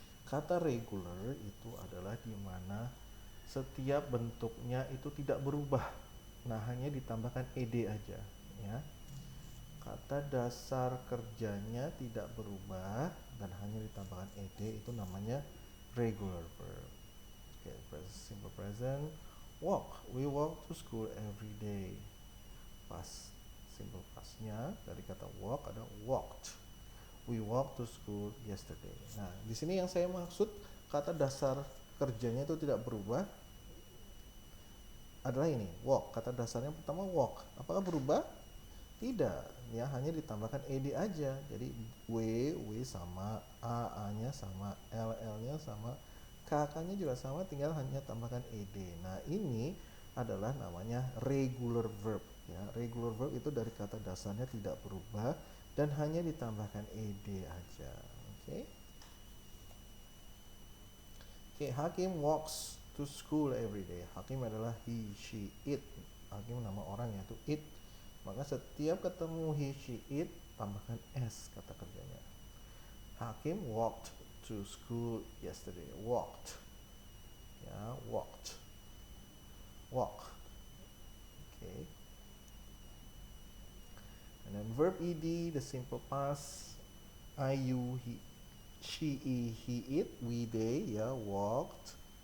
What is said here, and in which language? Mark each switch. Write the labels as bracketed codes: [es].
[id] Kata regular itu adalah di mana setiap bentuknya itu tidak berubah. Nah, hanya ditambahkan ed aja, ya. Kata dasar kerjanya tidak berubah dan hanya ditambahkan ed, itu namanya regular verb. [en] Okay, simple present. Walk. We walk to school every day. [id] Past, simple pastnya dari kata walk ada walked. [en] We walked to school yesterday. [id] Nah, di sini yang saya maksud kata dasar kerjanya itu tidak berubah adalah ini, walk. Kata dasarnya pertama walk. Apakah berubah? Tidak, ya, hanya ditambahkan ed aja. Jadi w sama, a-nya sama, ll-nya sama, k-nya juga sama, tinggal hanya tambahkan ed. Nah, ini adalah namanya regular verb, ya. Regular verb itu dari kata dasarnya tidak berubah dan hanya ditambahkan ed aja. Oke. [en] Oke, Hakim walks to school every day. [id] Hakim adalah he, she, it. Hakim nama orang, yaitu it. Maka setiap ketemu he, she, it, tambahkan s kata kerjanya. [en] Hakim walked to school yesterday. Walked, ya, walked, walk. Okay. And then verb ed, the simple past. I, you, he, she, he, it, we, they, ya, walked.